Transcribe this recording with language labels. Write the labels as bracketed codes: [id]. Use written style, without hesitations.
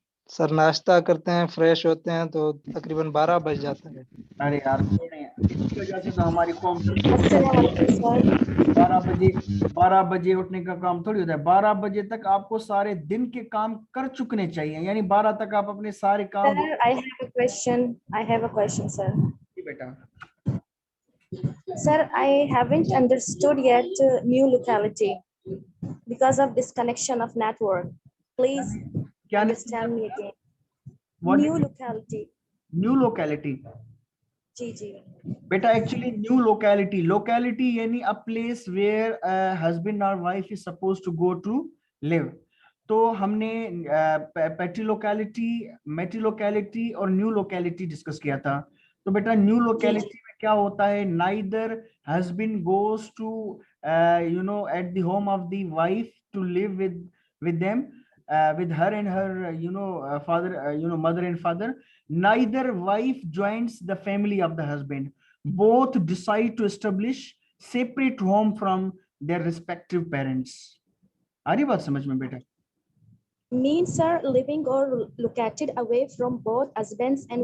[hi] Sir नाश्ता करते हैं, फ्रेश होते हैं तो तकरीबन 12 बज जाता है। अरे यार छोड़ें, इसकी वजह से तो हमारी कौम अस्सलाम वालेकुम सर। 12 बजे, 12 बजे उठने का काम थोड़ी होता है। 12 बजे तक आपको सारे दिन के काम कर चुकने चाहिए, यानी 12 तक आप अपने सारे काम। [en] Sir, I have a question. I have a question, sir. [hi] जी बेटा। [en] Sir, I haven't understood yet new locality because of disconnection of network. Please [hi] क्या नहीं समझा? [en] understand me again. What New locality. New locality? [hi] जी जी। [en] बेटा actually new locality, locality यानी a place where husband और wife is suppose to go to live. [hi] तो हमने पेटी locality, मेटी locality और न्यू लोकेलिटी डिस्कस किया था। तो बेटा न्यू लोकेलिटी में क्या होता है, [en] Neither husband goes to you know at the home of the wife to live with them, with her and her father, mother and father. Neither wife joins the family of the husband. Both decide to establish separate home from their respective parents. [hi] आ रही बात समझ में बेटा? [en] Means, sir, living or located away from both husbands and